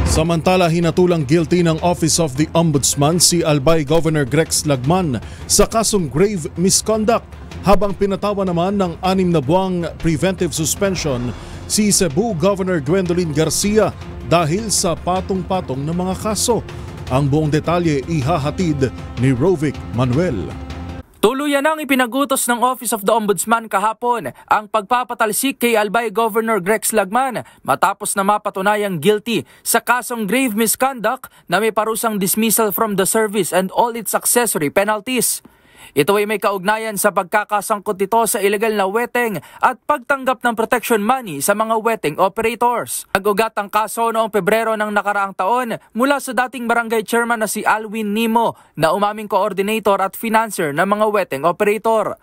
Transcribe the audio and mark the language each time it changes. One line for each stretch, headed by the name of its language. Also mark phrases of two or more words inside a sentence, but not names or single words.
Filipino: Samantala, hinatulang guilty ng Office of the Ombudsman si Albay Governor Grex Lagman sa kasong
English: grave misconduct,
Filipino: habang pinatawa naman ng 6 na buwang
English: preventive suspension
Filipino: si Cebu Governor Gwendolyn Garcia dahil sa patong-patong na mga kaso. Ang buong detalye ihahatid ni Rovic Manuel. Tuluyan ang ipinagutos ng Office of the Ombudsman kahapon ang pagpapatalsik kay Albay Governor Grex Lagman matapos na mapatunayang guilty sa kasong
English: grave misconduct
Filipino: na may parusang
English: dismissal from the service and all its accessory penalties.
Filipino: Ito ay may kaugnayan sa pagkakasangkot nito sa illegal na weteng at pagtanggap ng
English: protection money
Filipino: sa mga weteng operators. Nag-ugat ang kaso noong Pebrero ng nakaraang taon mula sa dating barangay chairman na si Alwin Nimo na umaming coordinator at financier ng mga weteng operator.